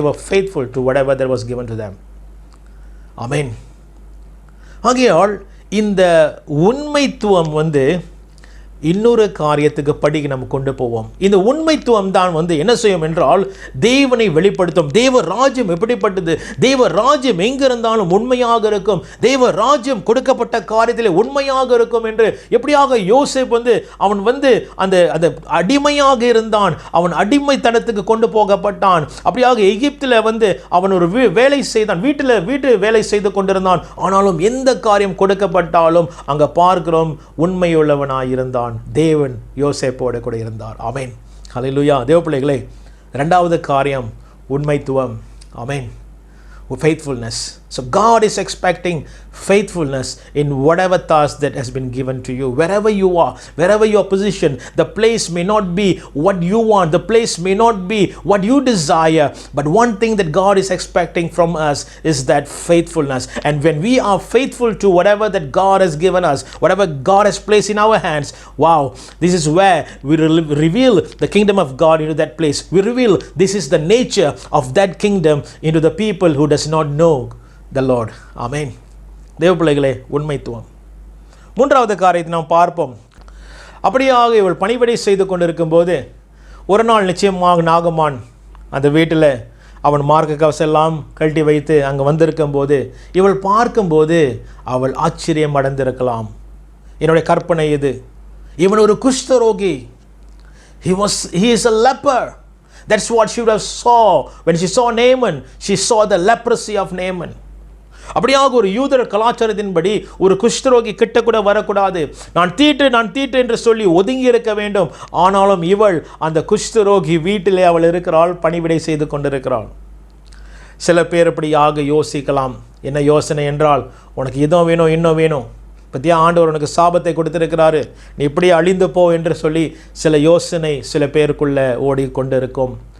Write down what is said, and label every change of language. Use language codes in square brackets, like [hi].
[en] They were faithful to whatever that was given to them. [ta] ஆமென். ஆகையால் இந்த உண்மைத்துவம் இன்னொரு காரியத்துக்கு படிக்க நம்ம கொண்டு போவோம். இந்த உண்மைத்துவம் தான் என்ன செய்யும் என்றால் தேவனை வெளிப்படுத்தும். தேவ ராஜ்யம் எப்படிப்பட்டது, தேவ ராஜ்யம் எங்கிருந்தாலும் உண்மையாக இருக்கும், தேவ ராஜ்யம் கொடுக்கப்பட்ட காரியத்தில் உண்மையாக இருக்கும் என்று எப்படியாக யோசேப் அவன் அந்த அந்த அடிமையாக இருந்தான், அவன் அடிமைத்தனத்துக்கு கொண்டு போகப்பட்டான். அப்படியாக எகிப்தில் அவன் ஒரு வேலை செய்தான், வீட்டு வேலை செய்து கொண்டிருந்தான். ஆனாலும் எந்த காரியம் கொடுக்கப்பட்டாலும் அங்கே பார்க்கிறோம் உண்மையுள்ளவனாயிருந்தான். தேவன் யோசேப்போடு கூட இருந்தார். ஆமென். ஹல்லேலூயா. தேவ பிள்ளைகளே, இரண்டாவது காரியம் உண்மைத்துவம். ஆமென். Faithfulness. [en] So God is expecting faithfulness in whatever task that has been given to you. Wherever you are, wherever your position, the place may not be what you want, the place may not be what you desire, but one thing that God is expecting from us is that faithfulness. And when we are faithful to whatever that God has given us, whatever God has placed in our hands, wow, this is where we reveal the kingdom of God into that place. We reveal this is the nature of that kingdom into the people who does not know the Lord. [ta] Amen. தேவ பிள்ளைகளே, உண்மைத்துவம். மூன்றாவது காரியத்தை நாம் பார்ப்போம். அப்படியாக இவள் பணிவிடை செய்து கொண்டிருக்கும் போது ஒரு நாள் நிச்சயமாக நாகமான் அந்த வீட்டில் அவன் மார்க்க கவசம் எல்லாம் கழட்டி வைத்து அங்கே வந்திருக்கும் போது இவள் பார்க்கும்போது அவள் ஆச்சரியம் அடைந்திருக்கலாம். என்னுடைய கற்பனை இது, இவன் ஒரு குஷ்டரோகி. [en] He is a leper. That's what she would have saw when she saw Naaman. She saw the leprosy of Naaman. [ta] அப்படியாக ஒரு யூதர் கலாச்சாரத்தின்படி ஒரு குஷ்டரோகி கிட்ட கூட வரக்கூடாது, நான் தீட்டு என்று சொல்லி ஒதுங்கி இருக்க வேண்டும். ஆனாலும் இவள் அந்த குஷ்டரோகி வீட்டிலே அவள் இருக்கிறாள், பணிவிடை செய்து கொண்டிருக்கிறாள். சில பேர் இப்படியாக யோசிக்கலாம். என்ன யோசனை என்றால், உனக்கு இதோ வேணும் இன்னும் வேணும், பத்தியா ஆண்டவர் உனக்கு சாபத்தை கொடுத்திருக்கிறாரு, நீ இப்படி அழிந்து போ என்று சொல்லி சில யோசனை சில பேருக்குள்ள ஓடிக்கொண்டிருக்கும்.